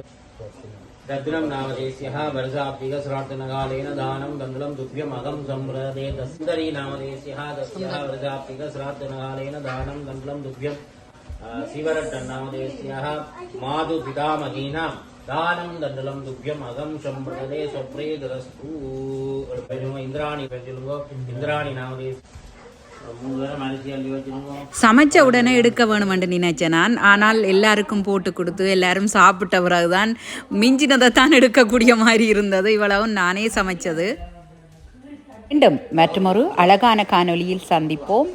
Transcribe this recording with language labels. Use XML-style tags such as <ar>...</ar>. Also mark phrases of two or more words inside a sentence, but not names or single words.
<sa>രത്നം നാമദേശ്യഃ വർഷാപ്തിക ശ്രാർത്ഥനകാലേന ദാനം ദണ്ഡലം തുഭ്യം അകം സമ്പ്രദേ തസ്തരി നാമദേശ്യഃ തസ്യഃ വർഷാപ്തിക ശ്രാർത്ഥനകാലേന ദാനം ദണ്ഡലം തുഭ്യം ശിവരട്ടൻ നാമദേശ്യഃ മാതു പിതാമഹീനാം ദാനം ദണ്ഡലം തുഭ്യം അകം സമ്പ്രദേ സ്വപ്രേതരസ്തു ഇന്ദ്രാണി ഇന്ദ്രാണി നാമദേശ്</sa> <ta>சமைச்ச உடனே எடுக்க வேணுமென்று நினைச்சேன் நான். ஆனால் எல்லாருக்கும் போட்டு கொடுத்து எல்லாரும் சாப்பிட்ட பிறகுதான் மிஞ்சினதை தான் எடுக்கக்கூடிய மாதிரி இருந்தது. இவ்வளவும் நானே சமைச்சது. மீண்டும் மற்றொரு அழகான காணொளியில் சந்திப்போம்.</ta>